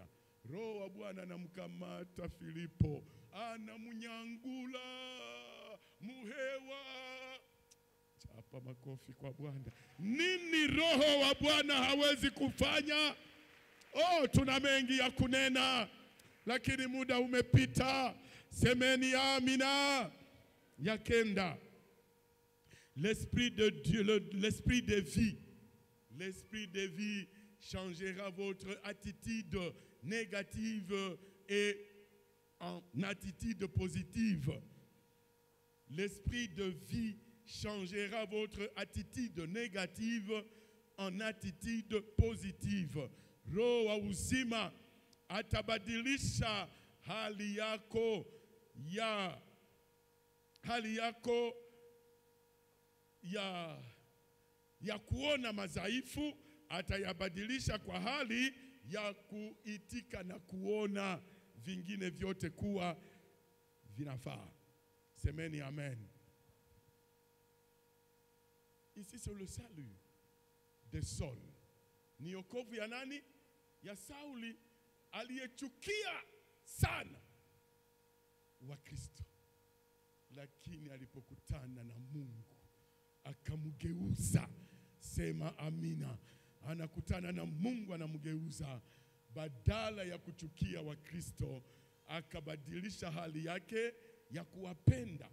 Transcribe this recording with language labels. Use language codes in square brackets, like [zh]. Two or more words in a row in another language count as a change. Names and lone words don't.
[sw] Roho wa Bwana anamkamata Filipo, anamunyangula muhewa. Chapa makofi kwa Bwana. Nini Roho wa Bwana hawezi kufanya? Tuna mengi ya kunena, lakini muda umepita. Semeni amina. Ya kenda, [fr] l'esprit de Dieu, l'esprit de vie. L'esprit de vie changera votre attitude négative et en attitude positive. L'esprit de vie changera votre attitude négative en attitude positive. [sw] Roho wa uzima atabadilisha hali yako ya kuona madhaifu, atayabadilisha kwa hali ya kuitika na kuona vingine vyote kuwa vinafaa. Semeni amen. [fr] Ici c'est le salut de Saul. [sw] Ni wokovu ya nani? Ya Sauli, aliyechukia sana wa Kristo, lakini alipokutana na Mungu akamgeuza. Sema amina. Anakutana na Mungu anamgeuza, badala ya kuchukia wa Kristo akabadilisha hali yake ya kuwapenda.